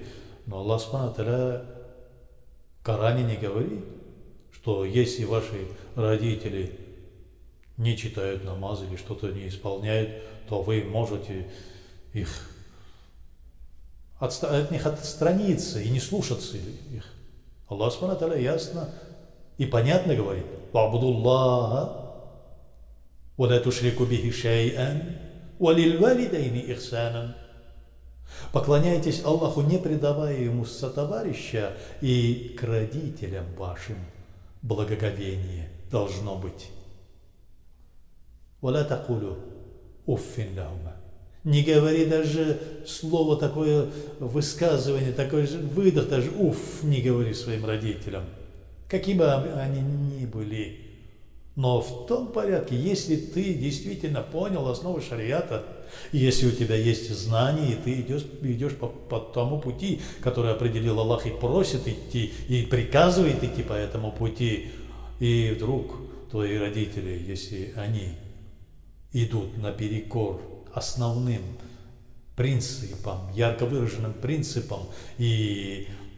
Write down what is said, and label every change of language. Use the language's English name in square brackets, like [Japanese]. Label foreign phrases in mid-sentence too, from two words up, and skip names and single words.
[Russian] Но Аллах [Arabic] سبحانه وتعالى [Russian] в Коране не говорит, что если ваши родители не читают намаз или что-то не исполняют, то вы можете от них отстраниться и не слушаться их. Аллах [Arabic] سبحانه وتعالى [Russian] ясно и понятно говорит: [Arabic] «Ва'будуллаха ولا تشركوا به شيئا وللوالدين إحسانا». [Russian] Поклоняйтесь Аллаху, не предавая Ему сотоварища, и к родителям вашим благоговение должно быть. [Arabic] ولا تقولوا أف لهما. [Russian] Не говори даже слово такое, высказывание, такой же выдох, даже уф не говори своим родителям, какими бы они ни были. Но в том порядке, если ты действительно понял основы шариата, если у тебя есть знания, и ты идешь по тому пути, который определил Аллах, и просит идти, и приказывает идти по этому пути, и вдруг твои родители, если они идут наперекор основным принципам, ярко выраженным принципам, и